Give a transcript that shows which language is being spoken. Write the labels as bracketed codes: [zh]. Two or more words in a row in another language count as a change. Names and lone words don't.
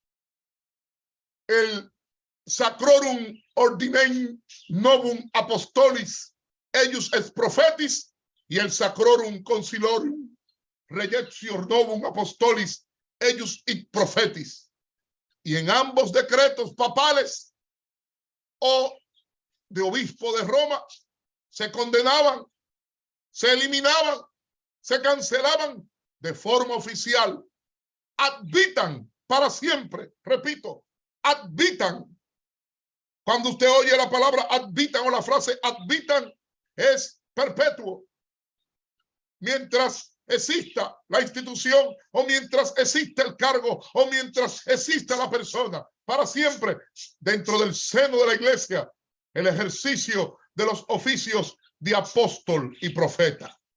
[es] el Sacrorum Ordinem Novum Apostolis Eius et Prophetis y el Sacrorum Concilium Relectio Novum Apostolis Eius et Prophetis. Y en ambos decretos papales o de obispo de Roma se condenaban, se eliminaban, se cancelaban de forma oficial [la] ad vitam [es] para siempre. Repito, [la] ad vitam. [es] Cuando usted oye la palabra [la] ad vitam [es] o la frase [la] ad vitam, [es] es perpetuo. Mientras exista la institución o mientras exista el cargo o mientras exista la persona, para siempre dentro del seno de la iglesia, el ejercicio de los oficios de apóstol y profeta.